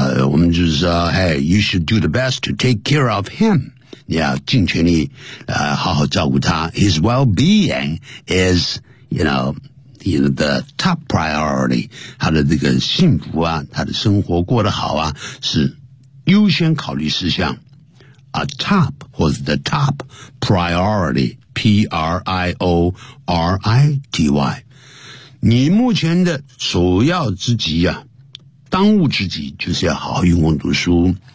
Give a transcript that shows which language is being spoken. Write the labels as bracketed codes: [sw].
[zh] 我们就是说 [en] ，Hey， you should do the best to take care of him. [zh] 你要尽全力好好照顾他。 [en] His well-being is, you know, the top priority. [zh] 他的这个幸福啊，他的生活过得好啊，是优先考虑事项。 [en] A top was the top priority, P-R-I-O-R-I-T-Y. [zh] 你目前的首要之急啊，当务之急就是要好好用功读书。